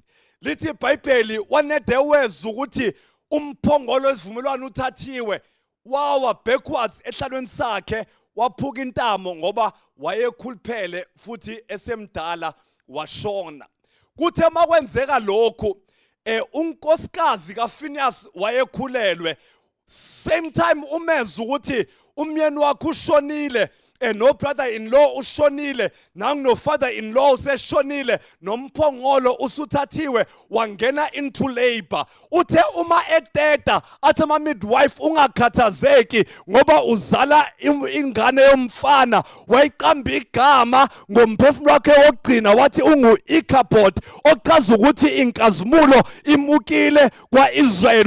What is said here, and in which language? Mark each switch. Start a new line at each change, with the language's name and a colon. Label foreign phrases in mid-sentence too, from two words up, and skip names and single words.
Zulu: Lithi iBhayibheli wanede wezwa ukuthi umphongolo wesivumelwane uthathiwe, wawa backwards ehlalweni sakhe, waphuka intamo ngoba wayekhuluphele futhi esemdala washona. Kuthe makwenzeka lokhu unkosikazi kaPhinehas wayekhulelwe.
English: Same time
Zulu: umeza ukuthi umyeni wakho ushonile, no brother-in-law ushonile, nangu no father-in-law useshonile, nomphongolo usuthathiwe, wangena
English: into labor.
Zulu: Uthe uma eteta athi ama midwife ungakhathazeki ngoba uzala ingane yomfana. Wayiqamba igama ngomphefumulo wakhe wokugcina wathi ungu-Ichabod, ochaza ukuthi inkazimulo imukile kwaIsrael.